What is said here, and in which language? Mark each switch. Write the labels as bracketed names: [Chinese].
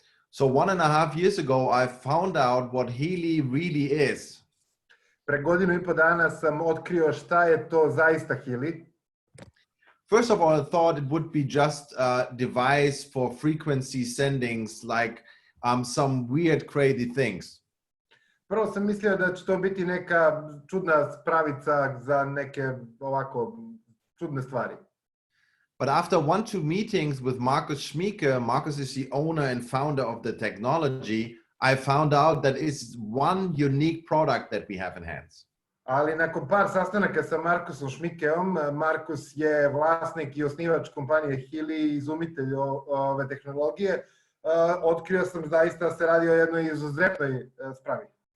[English] So 1.5 years ago, I found out what Healy really is. [Serbian] Pre godinu i po dana sam otkrio šta je to zaista Healy. [English] First of all, I thought it would be just a device for frequency sendings, like some weird, crazy things. [Serbian] Prvo sam mislio da će to biti neka čudna spravica za neke ovako čudne stvari. [English] But after 1-2 meetings with Markus Schmieke, Markus is the owner and founder of the technology, I found out that it's one unique product that we have in hands. [Serbian] Ali nakon par sastanaka sa Markusom Schmiekeom, Markus je vlasnik i osnivač kompanije Healy, izumitelj ove tehnologije, otkrio sam zaista se radi o jednoj izuzetnoj spravi.